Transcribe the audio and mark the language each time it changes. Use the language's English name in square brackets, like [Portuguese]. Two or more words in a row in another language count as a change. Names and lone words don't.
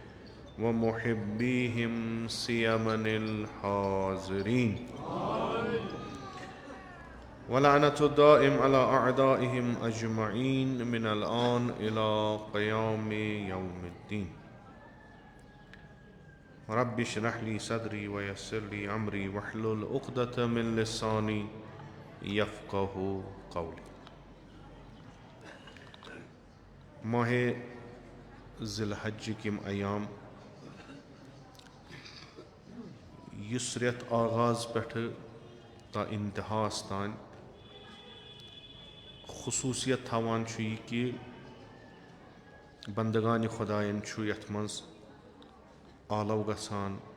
[Arabic] ومحبيهم سيما الحاضرين، ولعنة الدائم على أعدائهم أجمعين من الآن إلى قيام يوم الدين. رب اشرح لي صدري ويسر لي أمري واحلل عقدة من لساني يفقه قولي. [Kashmiri] ماہ ذی الحج کم ایام یس رٮ۪تھ آغاز پٮ۪ٹھٕ تا انتہاس تام خصوٗصیت تھاوان چھُ یہِ کہِ بندگانہِ خۄدایَن چھُ یَتھ منٛز آلو گژھان،